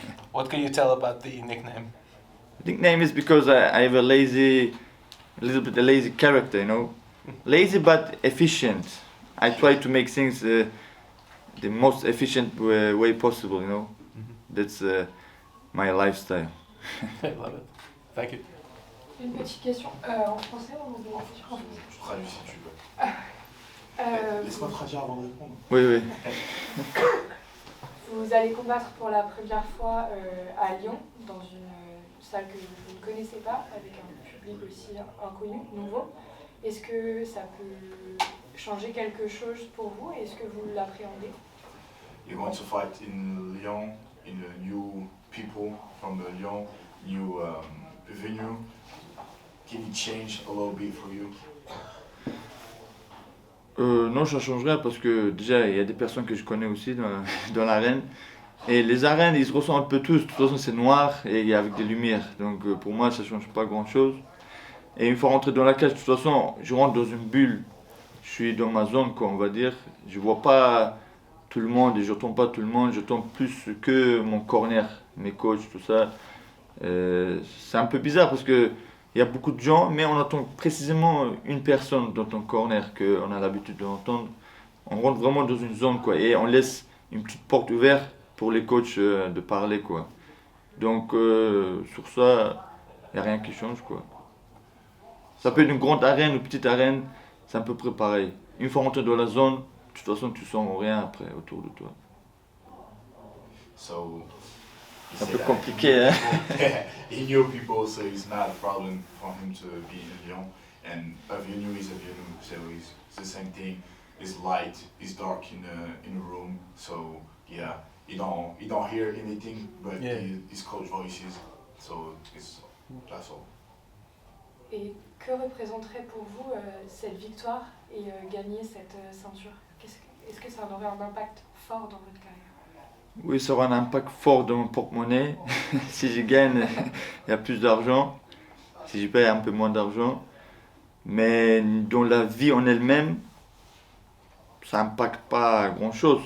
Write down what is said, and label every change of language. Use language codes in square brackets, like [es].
[en] What can you tell about the nickname? Nickname is because I have a little bit a lazy character, you know, lazy but efficient. I try to make things the most efficient way possible, you know. That's my lifestyle. I love it. Thank you. [fr] Une petite question en français ou en anglais? Je traduis si tu veux. Laisse-moi traduire avant de répondre. Oui, oui. Vous allez combattre pour la première fois à Lyon, dans une salle que vous ne connaissez pas, avec un public aussi inconnu, nouveau. Est-ce que ça peut changer quelque chose pour vous? Est-ce que vous l'appréhendez? [en] You're going to fight in Lyon, in a new people from Lyon, new venue. Can it change a little bit for you? [fr] Non, ça change rien parce que déjà il y a des personnes que je connais aussi dans l'arène. Et les arènes, ils se ressemblent un peu tous. De toute façon, c'est noir et il y a avec des lumières. Donc pour moi, ça change pas grand chose. Et une fois rentré dans la cage, de toute façon, je rentre dans une bulle. Je suis dans ma zone, quoi, on va dire. Je vois pas tout le monde et je tombe pas tout le monde. Je tombe plus que mon corner, mes coachs, tout ça. C'est un peu bizarre parce que il y a beaucoup de gens, mais on entend précisément une personne dans ton corner qu'on a l'habitude d'entendre. On rentre vraiment dans une zone, quoi, et on laisse une petite porte ouverte pour les coachs de parler, quoi. Donc sur ça, il n'y a rien qui change, quoi. Ça peut être une grande arène ou une petite arène, c'est à peu près pareil. Une fois rentré dans la zone, de toute façon, tu sens rien après autour de toi. [en] So, [fr] C'est un peu compliqué, hein? [en] He knew people, so it's not a problem for him to be in Lyon. And a venue is a venue, so it's the same thing. It's light, it's dark in a room, so yeah, you don't hear anything, but it's coach voices, so that's all. [fr] Et que représenterait pour vous cette victoire et gagner cette ceinture? Est-ce que ça aurait un impact fort dans votre carrière? Oui, ça aura un impact fort dans mon porte-monnaie. Si je gagne, il y a plus d'argent. Si je paye, un peu moins d'argent. Mais dans la vie en elle-même, ça n'impacte pas grand-chose.